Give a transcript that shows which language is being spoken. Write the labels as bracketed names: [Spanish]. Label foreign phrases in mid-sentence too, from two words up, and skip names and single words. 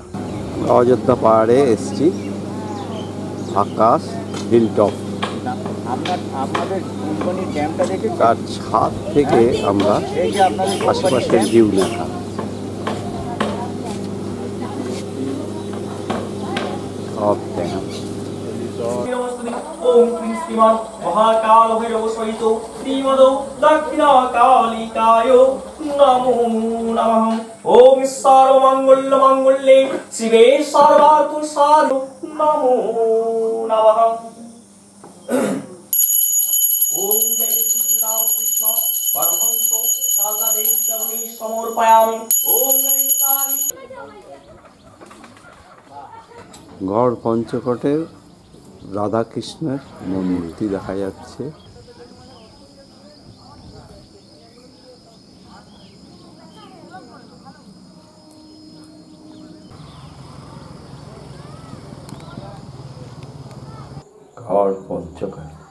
[Bangla] অযোধ্যা পাহাড়ে এসছি, আকাশ হিলটপ, আপনাদের ফুলবনির ড্যামটা দেখে তার ছাদ থেকে আমরা এই যে আপনাদের আশেপাশের ভিউ দেখা। সব ড্যাম। [Sanskrit] ओम क्लीं श्रीमान महाकाल भैरव सहितो श्रीमदो दक्षिणाकालिकाय नमो नमः। ओम सर्वमंगल मंगल्ये शिवे सर्वार्थ साधु नमो नमः। ओम जय श्री राम कृष्ण परमहंस सारदादेव चरणी समर्पयामि। ओम गणेशाय। [Bangla] গড় পঞ্চকোটের রাধাকৃষ্ণের মূর্তি দেখা যাচ্ছে। গড় পঞ্চকোট।